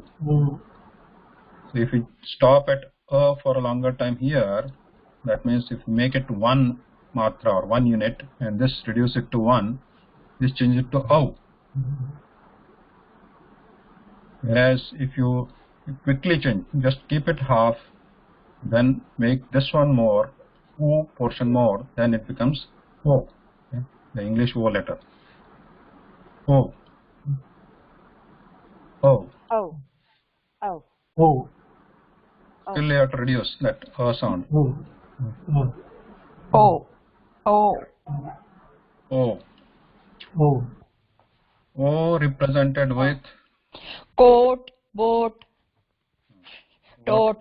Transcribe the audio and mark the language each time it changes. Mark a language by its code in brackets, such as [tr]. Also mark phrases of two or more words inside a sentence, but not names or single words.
[en] So if we stop at A for a longer time here, that means if we make it 1 matra or 1 unit and this reduce it to 1, this changes it to OW. Whereas if you quickly change, just keep it half, then make this one more, O portion more, then it becomes O, okay? The English O letter. O. O. Oh. Oh. O. Still you have to reduce that sound. O. O. O. O. O. O. O represented with Coat, boat, tote,